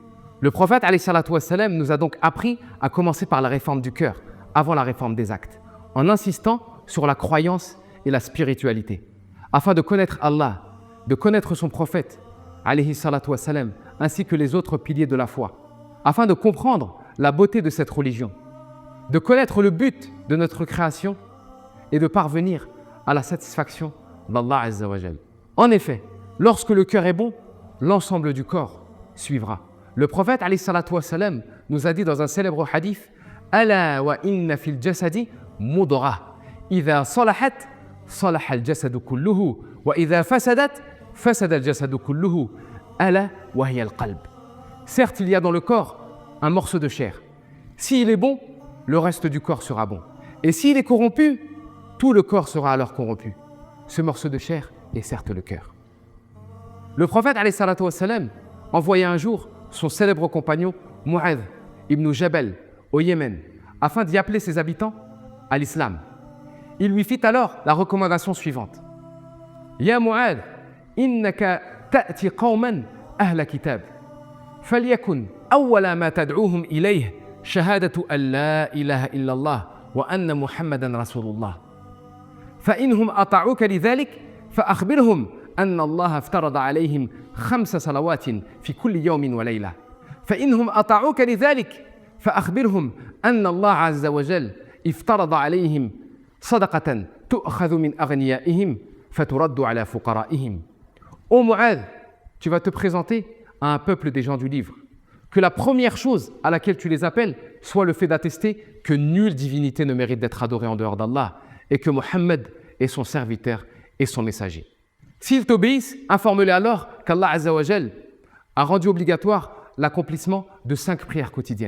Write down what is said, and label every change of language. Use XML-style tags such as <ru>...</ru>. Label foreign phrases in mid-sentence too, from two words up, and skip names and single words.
<fr>Le prophète</fr> <ar>عليه الصلاة والسلام</ar> <fr>nous a donc appris à commencer par la réforme du cœur, avant la réforme des actes, en insistant sur la croyance et la spiritualité, afin de connaître Allah, de connaître son prophète,</fr> <ar>عليه الصلاة والسلام,</ar> <fr>ainsi que les autres piliers de la foi, afin de comprendre la beauté de cette religion, de connaître le but de notre création et de parvenir à la satisfaction d'Allah</fr> <ar>عز وجل.</ar> <fr>En effet, lorsque le cœur est bon, l'ensemble du corps suivra. Le prophète</fr> <ar>عليه الصلاة والسلام</ar> <fr>nous a dit dans un célèbre hadith:</fr> <ar>ألا وإن في الجسد مضغة إذا صلحت صلح الجسد كله وإذا فسدت فسد الجسد كله ألا وهي القلب.</ar> <fr>Certes, il y a dans le corps un morceau de chair. S'il est bon, le reste du corps sera bon. Et s'il est corrompu, tout le corps sera alors corrompu. Ce morceau de chair est certes le cœur. Le prophète</fr> <ar>عليه الصلاة والسلام</ar> <fr>envoya un jour son célèbre compagnon Mu'adh ibn Jabal au Yémen afin d'y appeler ses habitants à l'islam. Il lui fit alors la recommandation suivante:</fr> <ar>يا معاذ إنك تأتي قوما أهل كتاب فليكن أول ما تدعوهم إليه شهادة أن لا إله إلا الله وأن محمدا رسول الله. فإنهم أطاعوك لذلك فأخبرهم أن الله افترض عليهم 5 صلوات في كل يوم وليلة. فإنهم أطاعوك لذلك فأخبرهم أن الله عز وجل افترض عليهم صدقة تؤخذ من أغنيائهم فترد على فقرائهم.</ar> <fr>Ô Mu'adh, tu vas te présenter à un peuple des gens du livre. Que la première chose à laquelle tu les appelles soit le fait d'attester que nulle divinité ne mérite d'être adorée en dehors d'Allah et que Mohammed est son serviteur et son messager. S'ils t'obéissent, informe-les alors qu'Allah</fr> <ar>عز وجل</ar> <fr>a rendu obligatoire l'accomplissement de 5 prières quotidiennes.</fr>